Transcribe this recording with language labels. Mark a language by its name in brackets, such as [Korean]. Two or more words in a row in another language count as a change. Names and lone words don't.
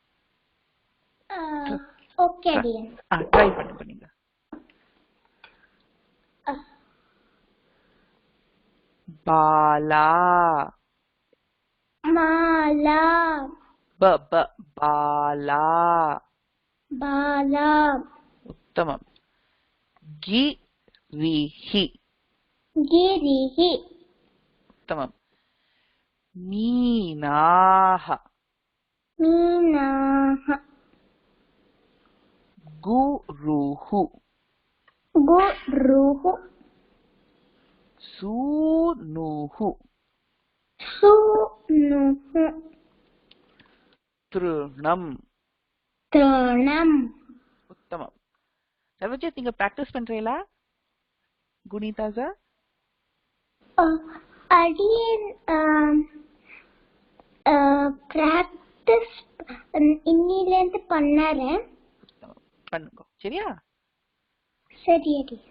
[Tamil] ஓகே அடியேன். ட்ரை பண்ணுங்க. பாலா மாலா பாலா பாலா [Sanskrit] उत्तमम् गिरिहि गिरिहि उत्तमम् मीनाः मीनाः गुरुः गुरुः सूनुः सूनुः तृणम् तृणम् उत्तमम् सर्वजित [Tamil] நீங்க பிராக்டீஸ் பண்றீங்களா குணிதா சார்? அடியேன் பிராக்டீஸ் இன்னில இருந்து பண்ணறேன். பண்ணுங்க சரியா? சரி அடியேன்.